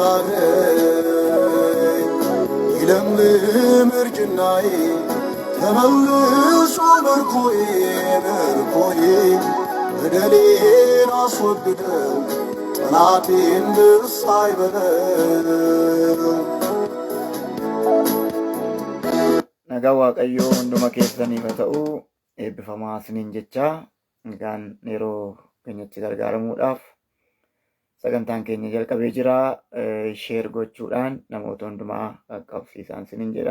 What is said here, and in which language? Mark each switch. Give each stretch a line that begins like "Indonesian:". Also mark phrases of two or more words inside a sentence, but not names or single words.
Amharic: ገላግለኝ። ይለምልም እርጅናዬ ተመልሶ ምርኮዬ ምርኮዬ፣ በደሌን አስወግደው ጠላቴን ደስ አይበለው።
Oromo: nagaa waaqayyoo hunduma keessaniif haa ta'u eebbifamaa isiniin jechaa egaan yeroo keenyatti gargaaramuudhaaf sagantaan keenya jalqabee jira. Sheer gochuudhaan namoota hundumaa qaqqabsiisaa isiniin jedha.